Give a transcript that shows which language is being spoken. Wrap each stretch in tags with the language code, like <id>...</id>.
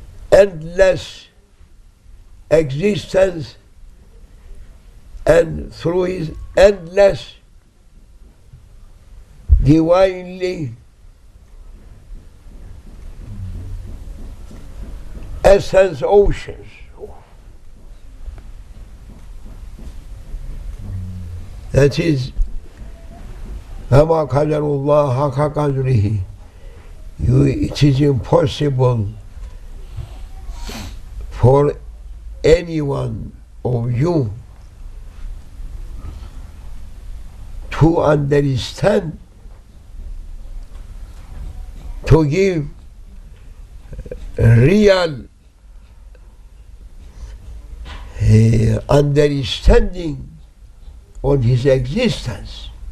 <en>endless existence and through his endless divinely essence oceans. That is,</en> <ar>وَمَا قَدَرُ اللَّهَ حَقَّ قَدْرِهِ.</ar> <en>It is impossible for anyone of you to understand, to give real understanding on his existence.</en>